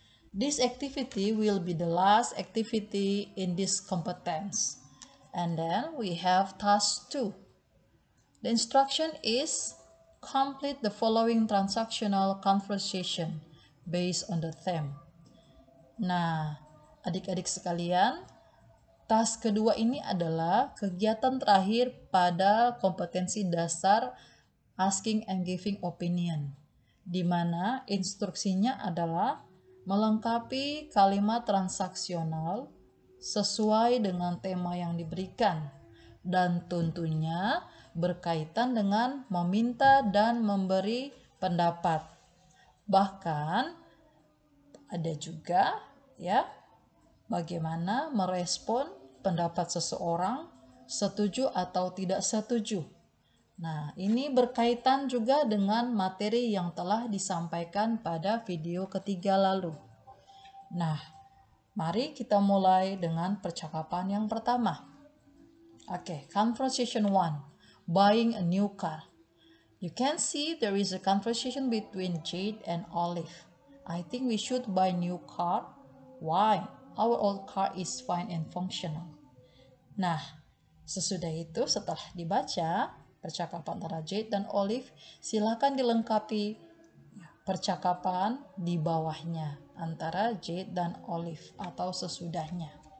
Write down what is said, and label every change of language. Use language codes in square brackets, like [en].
[en] This activity will be the last activity in this competence. And then we have task 2. The instruction is complete the following transactional conversation based on the theme. [id] Nah, adik-adik sekalian, task kedua ini adalah kegiatan terakhir pada kompetensi dasar asking and giving opinion, di mana instruksinya adalah melengkapi kalimat transaksional sesuai dengan tema yang diberikan, dan tentunya berkaitan dengan meminta dan memberi pendapat. Bahkan ada juga ya bagaimana merespon pendapat seseorang, setuju atau tidak setuju. Nah, ini berkaitan juga dengan materi yang telah disampaikan pada video ketiga lalu. Nah, mari kita mulai dengan percakapan yang pertama. [en] Okay, conversation 1. Buying a new car. You can see there is a conversation between Jade and Olive. I think we should buy new car. Why? Our old car is fine and functional. [id] Nah, sesudah itu setelah dibaca percakapan antara Jade dan Olive, silakan dilengkapi percakapan di bawahnya antara Jade dan Olive atau sesudahnya.